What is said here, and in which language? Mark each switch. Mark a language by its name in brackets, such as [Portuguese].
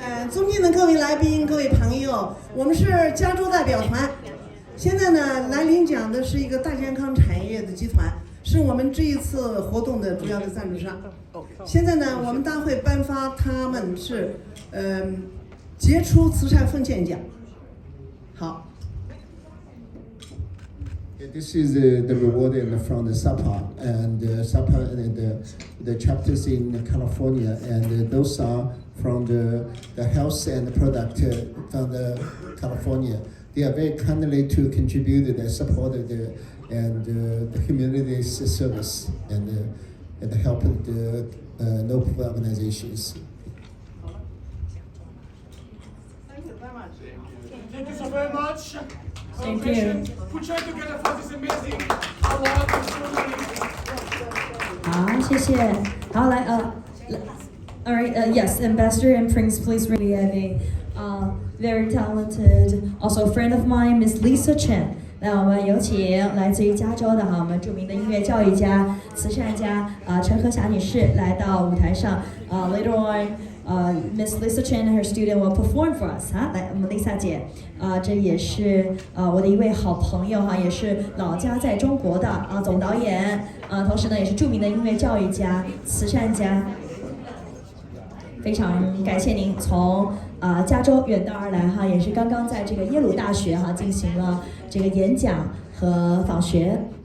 [Chinese] 尊敬的各位来宾、各位朋友，我们是加州代表团。现在呢，来领奖的是一个大健康产业的集团，是我们这一次活动的主要的赞助商。现在呢，我们大会颁发他们是杰出慈善奉献奖。好。 [English] This is the reward from the SAPA and SAPA and the chapters in California, and those are from the health and product from the California. They are very kindly to contribute and support the community service and help the no-profit organizations. Thank you so very much. Thank you. Put your hands together for this amazing award. [Chinese] 好，谢谢。好，来 [English] all right. Yes, Ambassador and Prince, please. We have a very talented, also a friend of mine, Miss Lisa Chen. [Chinese] 那我们有请来自于加州的我们著名的音乐教育家、慈善家陈和霞女士来到舞台上。 [English] Later on, Miss Lisa Chen and her student will perform for us. [Chinese] 来，我们 Lisa 姐，这也是我的一位好朋友哈，也是老家在中国的总导演，同时呢也是著名的音乐教育家、慈善家。非常感谢您从加州远道而来哈，也是刚刚在这个耶鲁大学进行了这个演讲和访学。